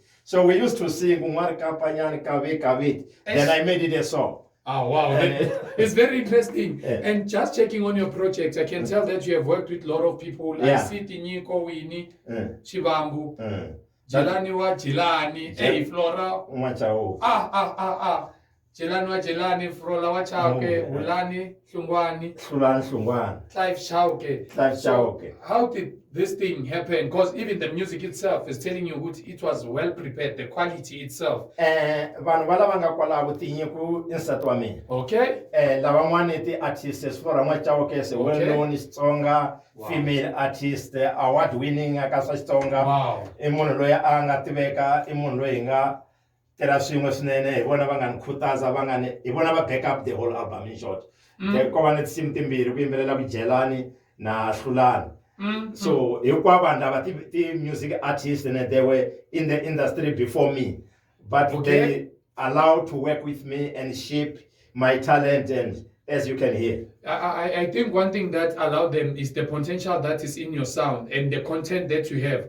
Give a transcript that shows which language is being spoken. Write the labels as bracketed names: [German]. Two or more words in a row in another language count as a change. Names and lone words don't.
[English] So we used to sing Nwari Kapanyana Kave. Then I made it a song. Oh, wow. It's very interesting. And just checking on your projects, I can tell that you have worked with a lot of people. I see Tinyiko Wini, Shibambu, Jelani wa Jelani, Flora. Jelani wa Jelani, Flora wa Chauke, Ulani, Hlungwane, Clive Chauke. How did this thing happen? Because even the music itself is telling you it was well prepared, the quality itself. [Tsonga] Vanhu va lava nga kwalaho Tinyiko insati wa mina. [English] Okay. [Tsonga] Lavan'wana ti artists Flora Chauke, [English] well known Xitsonga female artist, award winning [Tsonga] aka swa Xitsonga. [English] Wow. [Tsonga] I munhu loyi a nga tiveka, I munhu loyi nga tirha swin'we swinene hi vona va nga ni khutaza hi vona va [English] back up the whole album in short. [Tsonga] Ko va ni tinsimu timbirhi ku yimbelela ku Jelani na Hlulani. [English] So [Tsonga] hinkwavo vanhu lava ti [English] music artists and they were in the industry before me, but they allowed to work with me and shape my talent, and as you can hear. I think one thing that allowed them is the potential that is in your sound and the content that you have.